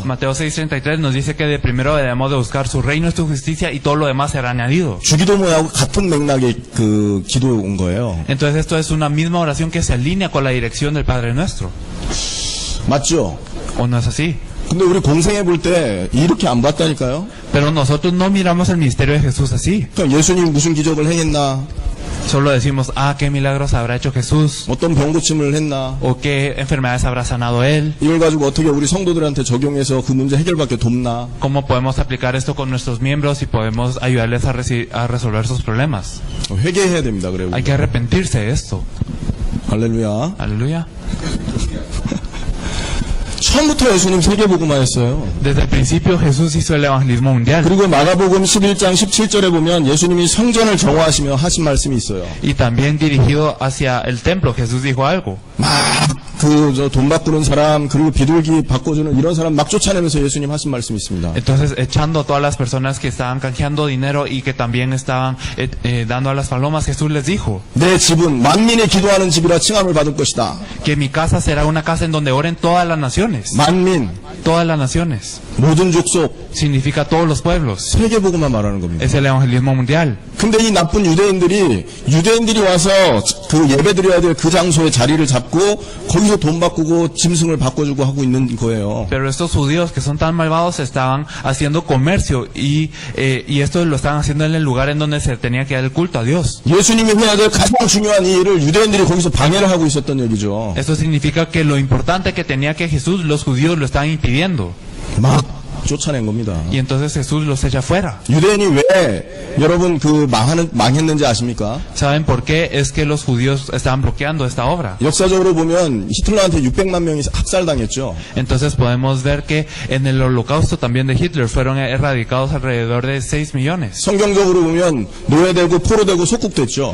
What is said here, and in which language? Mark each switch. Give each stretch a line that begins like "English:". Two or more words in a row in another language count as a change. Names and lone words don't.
Spanish: Mateo 6:33 nos dice que de primero debemos de buscar su reino y su justicia y todo lo demás será añadido.
Korean: 주기도문하고 같은 맥락의 그 기도인 거예요.
Spanish: Entonces esto es una misma oración que se alinea con la dirección del Padre Nuestro.
Korean: 맞죠?
Spanish: ¿O no es así?
Korean: 근데 우리 공생해 볼 때 이렇게 안 봤다니까요?
Spanish: Pero nosotros no miramos el ministerio de Jesús así.
Korean: 그럼 예수님 무슨 기적을 행했나?
Spanish: Solo decimos, qué milagros habrá hecho Jesús,
Korean: 어떤 병 고침을 했나?
Spanish: o qué enfermedades habrá sanado Él.
Korean: 이걸 가지고 어떻게 우리 성도들한테 적용해서 그 문제 해결밖에 돕나?
Spanish: ¿Cómo podemos aplicar esto con nuestros miembros y podemos ayudarles a resolver sus problemas?
Korean: 회개해야 됩니다. 그래.
Spanish: Hay que arrepentirse de esto.
Korean: 할렐루야.
Spanish: Aleluya.
Korean: 처음부터 예수님 세계복음화했어요.
Spanish: Desde el principio Jesús hizo el evangelismo mundial.
Korean: 그리고 마가복음 11장 17절에 보면 예수님이 성전을 정화하시며 하신 말씀이 있어요.
Spanish: Y también dirigido hacia el templo, Jesús dijo algo.
Korean: 돈 바꾸는 사람, 그리고 비둘기 바꿔주는 이런 사람 막 쫓아내면서 예수님 하신 말씀이 있습니다.
Spanish: Entonces, echando a todas las personas que estaban canjeando dinero y que también estaban dando a las palomas, Jesús les dijo
Korean: 내 집은 만민이 기도하는 집이라 칭함을 받을 것이다.
Spanish: que mi casa será una casa en donde oren todas las naciones.
Korean: 만민,
Spanish: Todas las naciones.
Korean: 모든 족속,
Spanish: Significa todos los pueblos.
Korean: 세계복음화 말하는 겁니다.
Spanish: Es el evangelismo mundial.
Korean: 근데 이 나쁜 유대인들이 와서 그 예배드려야 될 그 장소에 자리를 잡고 거기서 돈 바꾸고 짐승을 바꿔주고 하고 있는 거예요.
Spanish: Pero estos judíos que son tan malvados estaban haciendo comercio y esto lo estaban haciendo en el lugar en donde se tenía que dar el culto a Dios.
Korean: 예수님이 해야 될 가장 중요한 이 일을 유대인들이 거기서 방해를 하고 있었던 얘기죠.
Spanish: Esto significa que lo importante que tenía que Jesús, los judíos lo estaban impidiendo.
Korean: 막 쫓아낸 겁니다.
Spanish: Y entonces Jesús los echa fuera.
Korean: 유대인이 왜 여러분 망했는지 아십니까?
Spanish: ¿Saben por qué es que los judíos estaban bloqueando esta obra?
Korean: 역사적으로 보면 히틀러한테 600만 명이 학살당했죠.
Spanish: Entonces podemos ver que en el holocausto también de Hitler fueron erradicados alrededor de 6 millones.
Korean: 성경적으로 보면 노예되고 포로되고 속국됐죠.